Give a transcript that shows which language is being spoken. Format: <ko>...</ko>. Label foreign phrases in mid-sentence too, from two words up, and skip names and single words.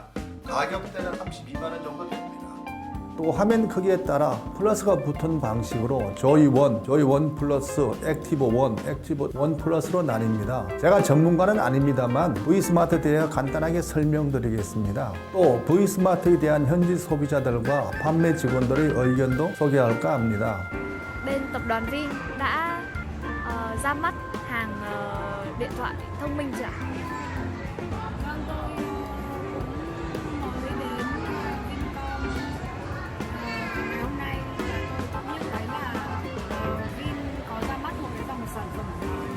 <ko>가격대는 32만원 정도 됩니다. 또 화면 크기에 따라 플러스가 붙은 방식으로 조이1 플러스, 액티브 1, 액티브 1 플러스로 나뉩니다. 제가 전문가는 아닙니다만 V스마트에 대해 간단하게 설명드리겠습니다. 또 V스마트에 대한 현지 소비자들과 판매 직원들의 의견도 소개할까 합니다.</ko> <vi>Bên tập đoàn Vin đã ra mắt hàng điện thoại thông minh chưa ạ? Vâng, tôi cũng nói đến Vincom ngày hôm nay là tôi tốt nhất đấy là Vin có ra mắt một cái dòng sản phẩm điện</vi>